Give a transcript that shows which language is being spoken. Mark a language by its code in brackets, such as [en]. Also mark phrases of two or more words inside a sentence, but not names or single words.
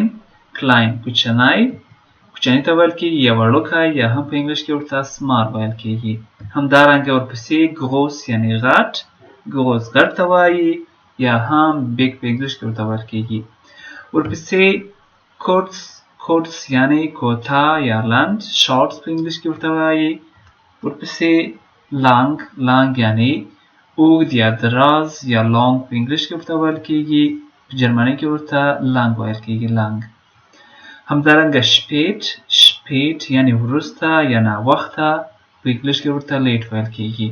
[ps] klein کوچنی. کوچنی ته ویل کیږي یا وړوکی یا هم په انګلیش کې ورته small ویل کیږي. همدارنګه ورپسې groß یعنی غټ. groß غټ ته وایي یا هم big په انګلیش کې ورته ویل کیږي. ورپسې kurz. kurz یعنی کوتاه یا لنډ. short په انګلیش کې ورته وایي. ورپسې lang. lang یعنی اوږد یا دراز یا long په انګلیش کې ورته ویل کیږي. په جرمني کې ورته lang ویل کیږي. lang. همدارنګه spät. spät یعنی وروسته یا ناوخته په انګلیش کې ورته late ویل کیږي.